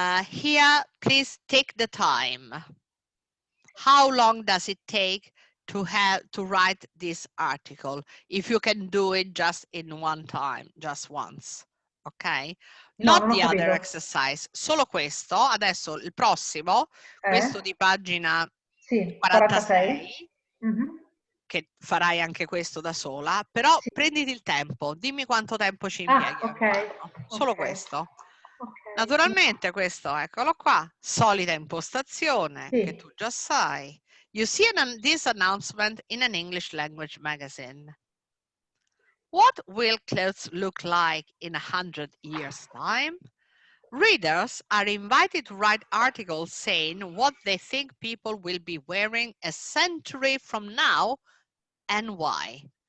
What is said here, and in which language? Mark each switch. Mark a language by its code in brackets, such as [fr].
[en] Here, please take the time. How long does it take to write this article? If you can do it just in one time, just once, ok? Not the other exercise, [it] solo questo. Adesso il prossimo, questo di pagina 46, che farai anche questo da sola, però prenditi il tempo, dimmi quanto tempo ci impieghi a farlo. Solo questo. Naturalmente questo, eccolo qua, solita impostazione che tu già sai. [en] You see this announcement in an English language magazine. What will clothes look like in 100 years' time? Readers are invited to write articles saying what they think people will be wearing a century from now and why.